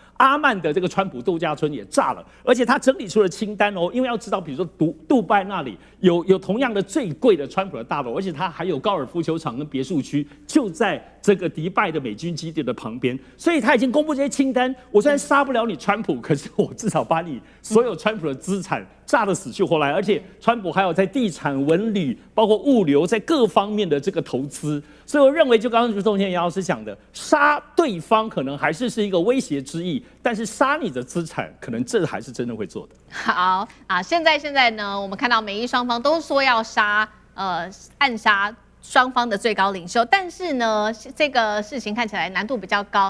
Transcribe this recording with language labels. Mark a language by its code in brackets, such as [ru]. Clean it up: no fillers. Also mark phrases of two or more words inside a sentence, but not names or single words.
[zh] 阿曼的這個川普度假村也炸了，而且他整理出了清单哦，因為要知道，比如說杜拜那裡有同樣的最貴的川普的大樓，而且它還有高爾夫球場跟別墅區，就在這個迪拜的美軍基地的旁邊，所以他已經公布這些清單。我雖然殺不了你川普，可是我至少把你所有川普的資產炸得死去活來，而且川普還有在地產、文旅、包括物流在各方面的這個投資，所以我認為就剛剛钟憲楊老師講的，殺對方可能還是一個威脅之意。但是殺你的資產，可能這還是真的會做的。好啊，現在呢，我們看到美伊雙方都說要暗殺双方的最高領袖，但是呢，這個事情看起來難度比較高。